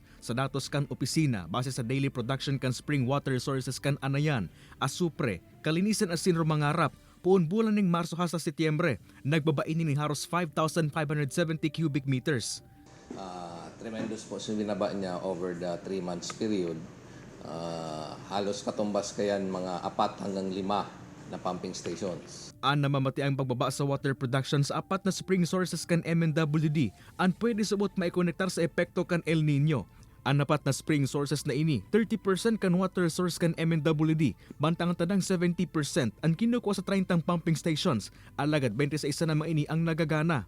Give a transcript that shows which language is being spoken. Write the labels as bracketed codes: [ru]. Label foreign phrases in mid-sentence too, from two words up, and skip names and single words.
[bik] Sa datos kan opisina, base sa [en] daily production [bik] kan [en] spring water sources [bik] kan Anayan, Asupre, Kalinisan asin Romangarap, puon bulan ning Marso hasta Setyembre, nagbabain ning haros 5,570 [en] cubic meters. Tremendous [tl] po yung binaba niya [en] over the 3 months period. [bik] Halos katumbas kayan mga 4 hanggang 5 na [en] pumping stations. [bik] Namamati ang pagbaba sa water production sa apat na [en] spring sources [bik] kan MNWD ang pwede subot maikonektar sa epekto kan El Nino. Ang apat na [en] spring sources [bik] na ini, 30% kan [en] water source [bik] kan MNWD, bantang tadang 70% ang kinukuha sa 30 [en] pumping stations, [bik] alagad 26 na mga ini ang nagagana.